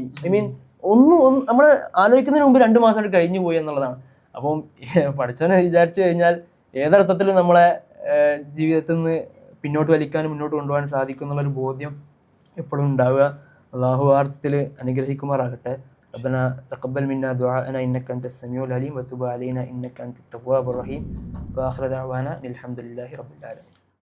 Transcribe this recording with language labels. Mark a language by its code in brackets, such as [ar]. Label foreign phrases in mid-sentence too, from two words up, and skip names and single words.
[en] ഐ മീൻ [ml] നമ്മൾ ആലോചിക്കുന്നതിന് മുമ്പ് 2 മാസമായിട്ട് കഴിഞ്ഞു പോയി എന്നുള്ളതാണ്. അപ്പം പഠിച്ചവനെ വിചാരിച്ചു കഴിഞ്ഞാൽ ഏതർത്ഥത്തിലും നമ്മളെ ജീവിതത്തിൽ നിന്ന് പിന്നോട്ട് വലിക്കാനും മുന്നോട്ട് കൊണ്ടുപോകാൻ സാധിക്കും എന്നുള്ളൊരു ബോധ്യം എപ്പോഴും ഉണ്ടാവുക. അള്ളാഹു അർത്ഥത്തിൽ അനുഗ്രഹിക്കുമാറാകട്ടെ. [ar] ربنا تقبل منا دعاءنا إنك أنت السميع العليم وتب علينا إنك أنت التواب الرحيم وآخر دعوانا الحمد لله رب العالمين.